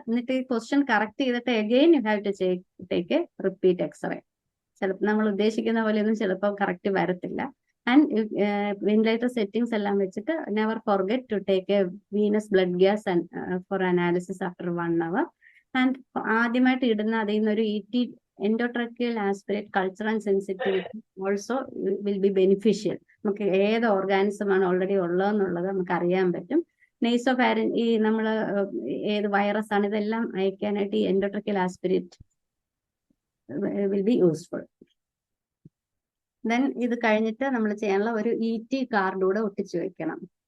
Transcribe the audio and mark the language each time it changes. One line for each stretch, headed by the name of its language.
Malayalam: എന്നിട്ട് ഈ position correct ചെയ്തിട്ട്
English: Again you have to take a repeat x-ray.
Malayalam: ചിലപ്പോൾ നമ്മൾ ഉദ്ദേശിക്കുന്ന പോലെയൊന്നും ചിലപ്പോൾ കറക്റ്റ് വരത്തില്ല.
English: And ventilator settings എല്ലാം വെച്ചിട്ട് never forget to take a venous blood gas for analysis after 1 hour. And
Malayalam: ആദ്യമായിട്ട് ഇടുന്ന അതിൽ നിന്നൊരു
English: endotracheal aspirate culture and sensitivity also will be beneficial.
Malayalam: നമുക്ക് ഏത് ഓർഗാനിസം ആണ് ഓൾറെഡി ഉള്ളതെന്നുള്ളത് നമുക്ക് അറിയാൻ പറ്റും. നെയ്സോഫാരിൻ ഈ നമ്മൾ ഏത് വൈറസ് ആണ് ഇതെല്ലാം അയക്കാനായിട്ട് ഈ
English: endotracheal aspirate will be useful.
Malayalam: Then ഇത് കഴിഞ്ഞിട്ട് നമ്മൾ ചെയ്യാനുള്ള ഒരു ET കാർഡ് കൂടെ ഒട്ടിച്ചു വെക്കണം.